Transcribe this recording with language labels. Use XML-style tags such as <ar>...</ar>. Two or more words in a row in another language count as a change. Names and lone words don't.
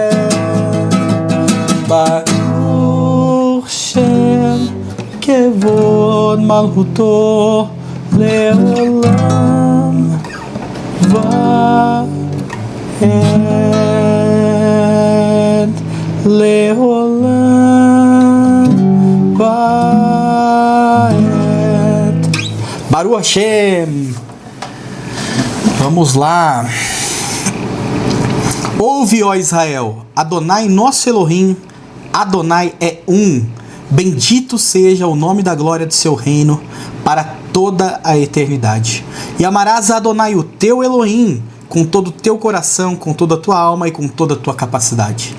<he>ברוך שם כבוד מלכותו לעולם ועד. לעולם ועד. ברוך השם.</he> <pt>Vamos lá. Ouve, ó Israel, Adonai nosso Elohim, Adonai é um. Bendito seja o nome da glória do seu reino para toda a eternidade. E amarás a Adonai, o teu Elohim, com todo o teu coração, com toda a tua alma e com toda a tua capacidade.</pt>